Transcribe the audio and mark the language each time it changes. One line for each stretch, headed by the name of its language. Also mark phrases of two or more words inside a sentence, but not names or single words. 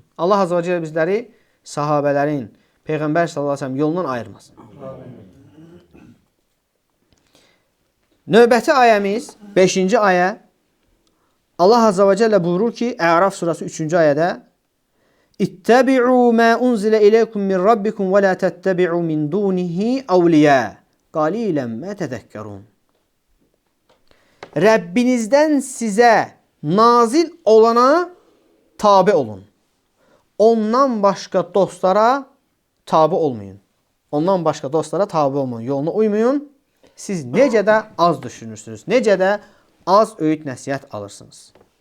Azerbaijani: Allah Azza və Cəllə bizləri sahabələrin, Peyğəmbər
Arabic: صلى الله عليه وسلم
Azerbaijani: yolundan ayırmasın. Növbəti ayəmiz 5-ci ayə. Allah Azza və Cəllə buyurur ki, Əraf surəsi 3-cü ayədə:
Arabic: "اتبعوا ما أنزل إليكم من ربكم ولا تتبعوا من دونه أولياء. قليلا ما تذكرون."
Azerbaijani: Rəbbinizdən sizə nazil olana tabe olun. Ondan başqa dostlara tabe olmayın. Ondan başqa dostlara tabe olmayın. Yoluna uymayın. Siz necə də az düşünürsünüz. Necə də az öyüd nəsihət alırsınız.